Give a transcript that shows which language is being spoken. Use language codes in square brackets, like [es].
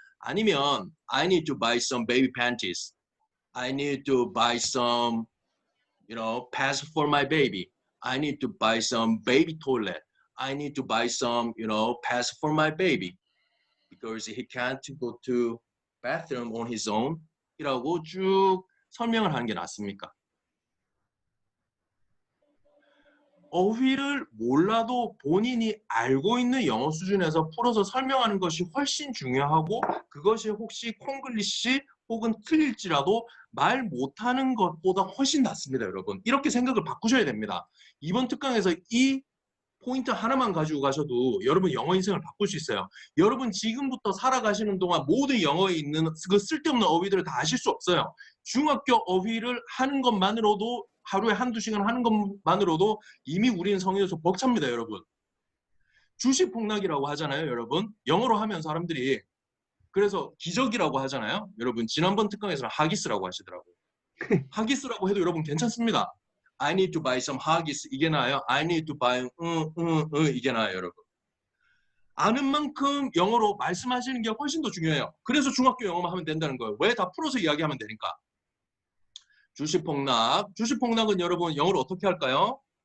[ko] 아니면 [en] I need to buy some baby panties. I need to buy some, pads for my baby. I need to buy some baby toilet. I need to buy some, pads for my baby. Because he can't go to bathroom on his own. [ko] 이라고 쭉 설명을 하는 게 낫습니까? 어휘를 몰라도 본인이 알고 있는 영어 수준에서 풀어서 설명하는 것이 훨씬 중요하고 그것이 혹시 콩글리시 혹은 틀릴지라도 말 못하는 것보다 훨씬 낫습니다, 여러분. 이렇게 생각을 바꾸셔야 됩니다. 이번 특강에서 이 포인트 하나만 가지고 가셔도 여러분 영어 인생을 바꿀 수 있어요. 여러분 지금부터 살아가시는 동안 모든 영어에 있는 그 쓸데없는 어휘들을 다 아실 수 없어요. 중학교 어휘를 하는 것만으로도 하루에 한두 시간 하는 것만으로도 이미 우리는 성인에서 벅찹니다, 여러분. 주식 폭락이라고 하잖아요, 여러분. 영어로 하면 사람들이 그래서 기저귀라고 하잖아요. 여러분 지난번 특강에서는 하기스라고 하시더라고요. 하기스라고 해도 여러분 괜찮습니다. [en] I need to buy some 하기스 [ko] 이게 나아요. [en] I need to buy [ko] 이게 나아요, 여러분. 아는 만큼 영어로 말씀하시는 게 훨씬 더 중요해요. 그래서 중학교 영어만 하면 된다는 거예요. 왜 다 풀어서 이야기하면 되니까. 주식 폭락. 주식 폭락은 여러분 영어로 어떻게 할까요?